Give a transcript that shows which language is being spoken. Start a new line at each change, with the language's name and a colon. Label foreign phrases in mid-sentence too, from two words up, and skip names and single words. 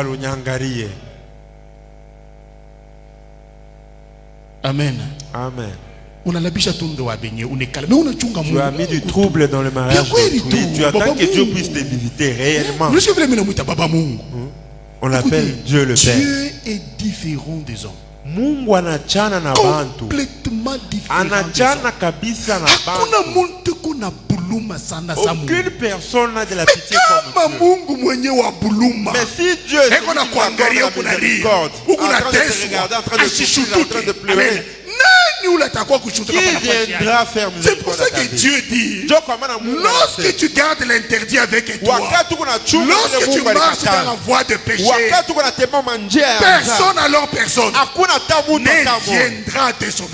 French: Amen. Amen. Tu as mis du trouble dans le mariage d'autrui. Tu attends que Dieu puisse te visiter réellement. On l'appelle Dieu le Père. Dieu est différent des hommes.
Swahili: Mungu anachana na bantu.
French: Complètement différent.
Swahili: Anachana kabisa na bantu.
French: Aucune personne n'a de la pitié comme Dieu. Mais si Dieu est en train de pleurer, qui viendra faire miséricorde? C'est pour ça que Dieu dit, lorsque tu gardes l'interdit avec toi, lorsque tu marches dans la voie de péché, personne alors personne ne viendra te sauver.